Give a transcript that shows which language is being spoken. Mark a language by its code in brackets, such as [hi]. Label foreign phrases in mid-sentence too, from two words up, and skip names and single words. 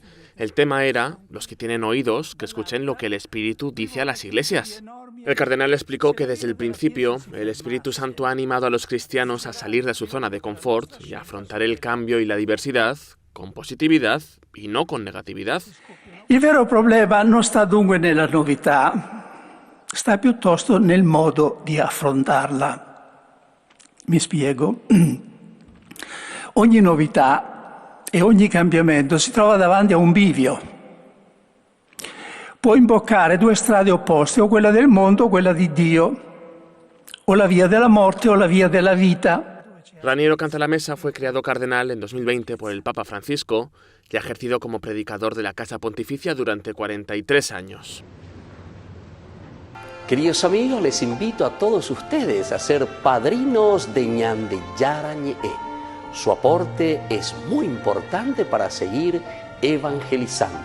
[es] El tema era: los que tienen oídos, que escuchen lo que el Espíritu dice a las iglesias. El cardenal explicó que desde el principio el Espíritu Santo ha animado a los cristianos a salir de su zona de confort y a afrontar el cambio y la diversidad con positividad y no con negatividad. [it] Il vero problema non sta dunque nella novità, sta piuttosto nel modo di affrontarla. Mi spiego. Ogni novità e ogni cambiamento si trova davanti a un bivio. Può imboccare due strade opposte, o quella del mondo o quella di Dio, o la via della morte o la via della vita. [es] Raniero Cantalamessa fue creado cardenal en 2020 por el Papa Francisco y ha ejercido como predicador de la Casa Pontificia durante 43 años. Queridos amigos, les invito a todos ustedes a ser padrinos de Ñande Yara Ñe'e. Su aporte es muy importante para seguir evangelizando.